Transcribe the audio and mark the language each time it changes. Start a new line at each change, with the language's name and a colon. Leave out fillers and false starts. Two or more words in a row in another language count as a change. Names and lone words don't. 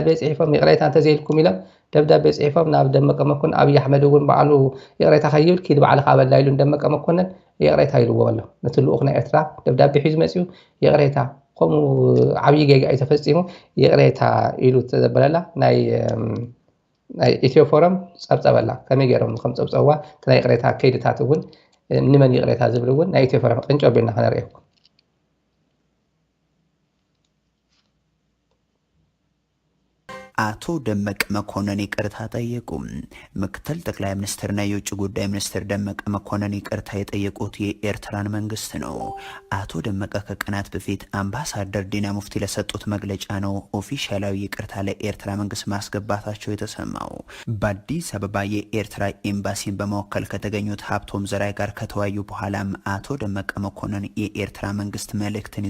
Tigrinya: ፅሒፎም ይቕሬታ እንተዘይልኩም ኢሎም ደብዳቤ ፅሒፎም ናብ ደመቀ መኮንን ኣብይ ኣሕመድ እውን በዓሉ ይቕሬታ ከይብል ኪድ ባዕልካ በላ ኢሉ ደመቀ መኮንን ይቕሬታ ኢልዎ ኣሎ ነቲ ልኡኽ ናይ ኤርትራ ደብዳቤ ሒዙ መፅኡ ይቕሬታ ከምኡ ዓብይ ጌጋ እዩ ተፈፂሙ ይቕሬታ ኢሉ ተዘበለላ ናይ ኢትዮ ፎረም ፀብፀበላ ከመይ ገይሮም ከም ፀብፀዋ ናይ ይቕሬታ ከይድታት እውን ንመን ይቕሬታ ዝብል እውን ናይ ኢትዮ ፎረም ቅንጮ ኣቢልና ክነሪአኩም
Amharic: አቶ ደመቀ መኮንን ይቅርታ ጠየቁ። ምክትል ጠቅላይ ሚኒስትርና የውጭ ጉዳይ ሚኒስትር ደመቀ መኮንን ይቅርታ የጠየቁት የኤርትራን መንግስት ነው። አቶ ደመቀ ከቀናት በፊት አምባሳደር ዲና ሙፍቲ ለሰጡት መግለጫ ነው ኦፊሻላዊ ይቅርታ ለኤርትራ መንግስት ማስገባታቸው የተሰማው። በአዲስ አበባ የኤርትራ ኤምባሲን በመወከል ከተገኙት ሀብቶም ዘራይ ጋር ከተወያዩ በኋላም አቶ ደመቀ መኮንን የኤርትራ መንግስት መልእክትን